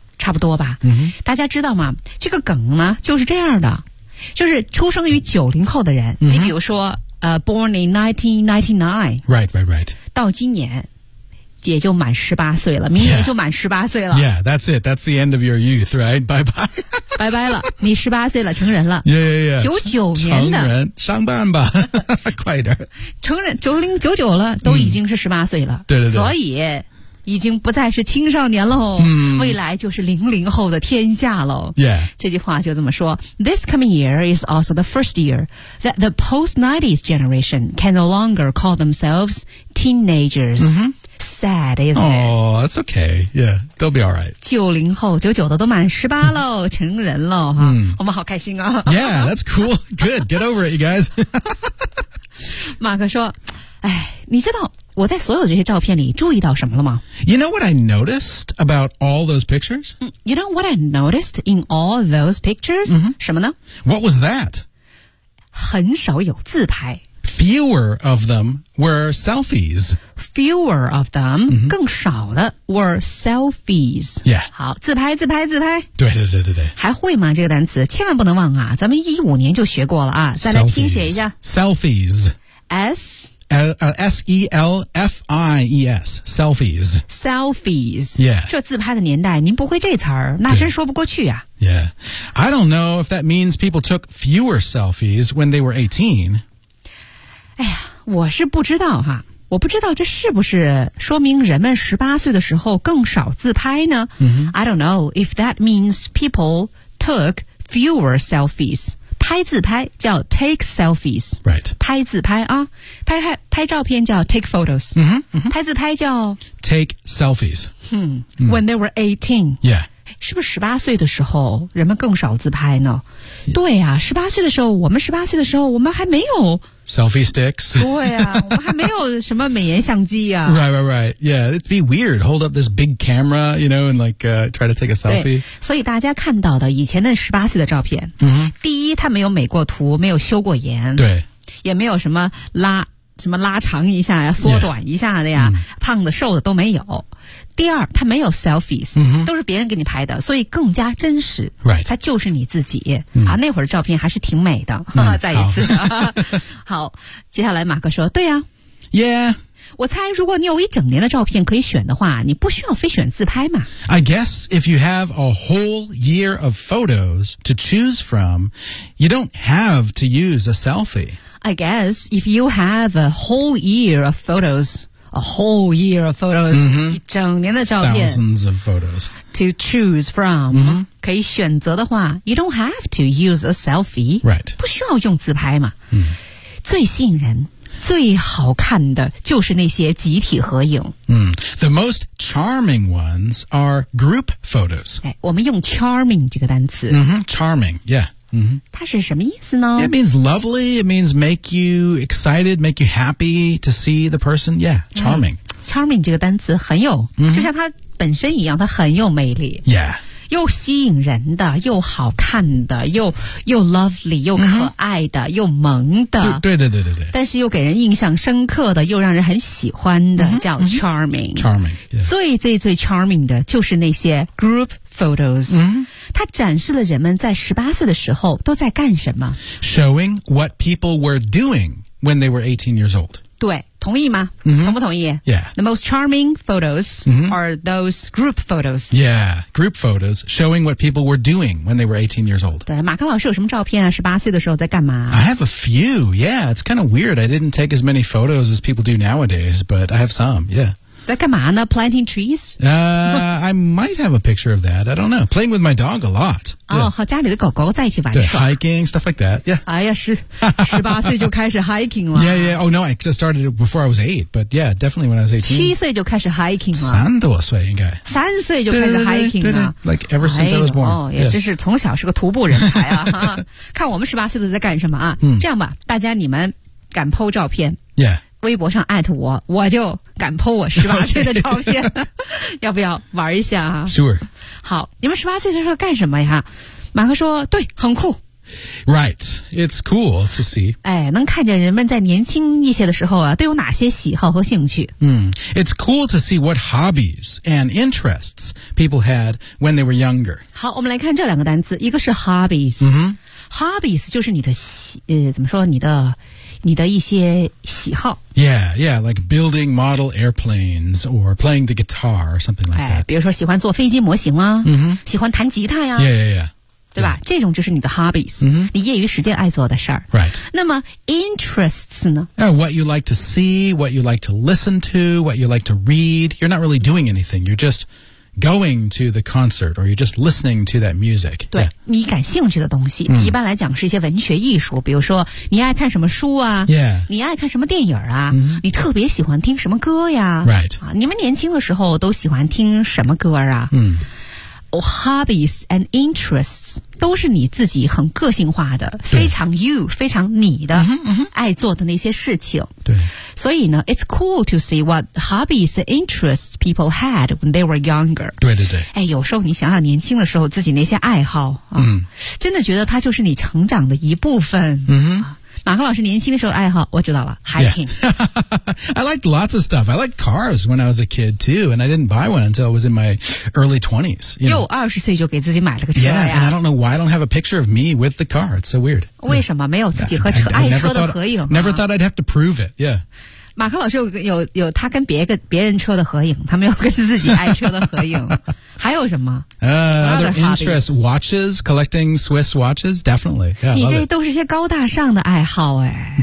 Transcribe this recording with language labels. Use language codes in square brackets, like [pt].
[zh] 差不多吧、大家知道吗这个梗呢就是这样的就是出生于90后的人、你比如说 [en] born in 1999 Right, right, right [zh] 到今年也就满18岁了明年就满18岁了 [en] Yeah, that's it, that's the end of your youth, right? Bye bye [zh] 拜拜了你18岁了成人了 [en] Yeah, yeah, yeah [zh] 99年的成人上班吧快点成人99了都已经是18岁了、对对对所以已经不再是青少年喽、未来就是00后的天下喽、 [en] yeah. [zh] 这句话就这么说 [en] This coming year is also the first year that the post-90s generation can no longer call themselves teenagers、Sad, isn't it? Oh, that's okay. Yeah, they'll be all right. [zh] 90后99的都满18喽成人喽、我们好开心啊 [en] Yeah, that's cool. Good, get over it, you guys. [zh] 马克说哎，你知道我在所有这些照片里注意到什么了吗 [en] ？You know what I noticed about all those pictures? You know what I noticed in all those pictures?、 [zh] 什么呢 [en] ？What was that? [zh] 很少有自拍。 Fewer of them were selfies. Fewer of them,、mm-hmm. 更少的 were selfies. Yeah. 好，自拍，自拍，自拍。对对对对对。还会吗？这个单词千万不能忘啊！咱们一五年就学过了啊，再来听写一下。 [en] Selfies. S. S-E-L-F-I-E-S Selfies Selfies Yeah [zh] 这自拍的年代您不会这词儿那真说不过去啊 [en] Yeah I don't know if that means people took fewer selfies when they were 18 [zh] 哎呀我是不知道哈我不知道这是不是说明人们十八岁的时候更少自拍呢、 mm-hmm. [en] I don't know if that means people took fewer selfies [zh] 拍自拍叫 [en] take selfies Right [zh] 拍自拍啊拍照片叫 [en] take photos、 mm-hmm, mm-hmm. [zh] 拍自拍叫 [en] take selfies、 mm-hmm. When they were 18 Yeah [zh] 是不是18岁的时候人们更少自拍呢、yeah. 对啊18岁的时候我们18岁的时候我们还没有 [en] Selfie sticks [zh] 对啊我们还没有什么美颜相机啊 [en] Right, right, right Yeah, it'd be weird Hold up this big camera You know, and like、try to take a selfie [zh] 所以大家看到的以前的18岁的照片、 mm-hmm. 第一他没有美过图没有修过颜对也没有什么拉什么拉长一下呀缩短一下的呀 yeah,、胖的瘦的都没有第二他没有 selfies、 mm-hmm. 都是别人给你拍的所以更加真实、 [en] right. [zh] 他就是你自己、mm. 啊，那会儿照片还是挺美的、 mm. 再一次 好接下来马克说对呀、啊、 [en] Yeah [zh] 我猜如果你有一整年的照片可以选的话你不需要非选自拍嘛 [en] I guess if you have a whole year of photos to choose from you don't have to use a selfie I guess if you have a whole year of photos, a whole year of photos,、 mm-hmm. [zh] 一整年的照 [en] 片 thousands of photos, to choose from,、 mm-hmm. [zh] 可以选择的话 [en] you don't have to use a selfie, right? [zh] 不需要用自拍嘛、嗯、最吸引人最好看的就是那些集体合影、 [en] 嗯、The most charming ones are group photos. [zh] 我们用 charming 这个单词、 [en] mm-hmm. Charming, yeah. Mm-hmm. [zh] 它是什么意思呢 [en] It means lovely, it means make you excited, make you happy to see the person. Yeah, charming.、 [zh] 嗯、charming 这个单词很有、 mm-hmm. 就像它本身一样它很有魅力。 [en] Yeah. [zh] 又吸引人的又好看的 又 lovely, 又可爱的、mm-hmm. 又萌的。对对对对对。但是又给人印象深刻的又让人很喜欢的、 mm-hmm. 叫 charming.、 [en] Mm-hmm. Charming.、Yeah. [zh] 最最最 charming 的就是那些 group photos.、 Mm-hmm. 它展示了人们在十八岁的时候都在干什么 [en] Showing what people were doing when they were 18 years old [zh] 对同意吗、 mm-hmm. 同不同意 [en] Yeah The most charming photos、 mm-hmm. are those group photos Yeah, group photos showing what people were doing when they were 18 years old [zh] 对马克老师有什么照片啊十八岁的时候在干嘛 [en] I have a few, yeah It's kind of weird I didn't take as many photos as people do nowadays But I have some, yeah [zh] 在干嘛呢 [en] Planting trees? I might have a picture of that. I don't know. Playing with my dog a lot. [zh] 哦、yeah. oh, 和家里的狗狗在一起玩耍。 [en] Hiking, stuff like that. Yeah. [zh] 哎呀是十八岁就开始 hiking 了。 [en] Yeah, yeah. Oh, no, I just started it before I was 8. But yeah, definitely when I was 18. [zh] 七岁就开始 hiking 了。三多岁应该。三岁就开始 hiking 了。对对对对 [en] like ever since、哎、I was born. [zh] 哦、yeah. 也真是从小是个徒步人才啊。看我们十八岁的在干什么啊。嗯、这样吧大家你们敢 po 照片。 [en] Yeah. [zh] 微博上 at 我我就敢 po 我十八岁的照片、okay. 要不要玩一下啊 [en] Sure [zh] 好你们十八岁的时候干什么呀马克说对很酷 [en] Right It's cool to see [zh] 哎，能看见人们在年轻一些的时候啊，都有哪些喜好和兴趣、 mm. [en] It's cool to see what hobbies and interests people had when they were younger [zh] 好我们来看这两个单词一个是 hobbies、 mm-hmm. Hobbies 就是你的怎么说你的一些喜好 [en] Yeah, yeah, like building model airplanes or playing the guitar or something like that [zh] 比如说喜欢做飞机模型啊、 mm-hmm. 喜欢弹吉他呀 [en] Yeah, yeah, yeah [zh] 对吧、yeah. 这种就是你的 hobbies、 mm-hmm. 你业余时间爱做的事儿 [en] Right [zh] 那么 interests 呢 [en] What you like to see, what you like to listen to, what you like to read You're not really doing anything, you're justgoing to the concert or you're just listening to that music [zh] 对、yeah. 你感兴趣的东西、 mm. 一般来讲是一些文学艺术比如说你爱看什么书啊、 [en] yeah. [zh] 你爱看什么电影啊、 mm-hmm. 你特别喜欢听什么歌呀 [en] Right、 [zh] 啊、你们年轻的时候都喜欢听什么歌啊、 mm. oh, Hobbies and interests 都是你自己很个性化的非常 you 非常你的、 mm-hmm. 爱做的那些事情对所以呢 [en] ,it's cool to see what hobbies and interests people had when they were younger. [zh] 对对对。哎有时候你想想年轻的时候自己那些爱好、啊嗯、真的觉得它就是你成长的一部分。嗯马克老师年轻的时候爱好，我知道了 ,hiking.、 [en] Yeah. I liked lots of stuff. I liked cars when I was a kid too, and I didn't buy one until I was in my early 20s. You know? [zh] 又20岁就给自己买了个车呀。 [en] Yeah, and I don't know why I don't have a picture of me with the car. It's so weird. [zh] 为什么没有自己和车 爱车的合影吗 [en] Never thought I'd have to prove it, yeah. [zh] 马克老师有他跟别人车的合影，他没有跟自己爱车的合影。还有什么？ [en] Other interests, watches, collecting Swiss watches, definitely. Yeah, [zh] 你这都是些高大上的爱好哎。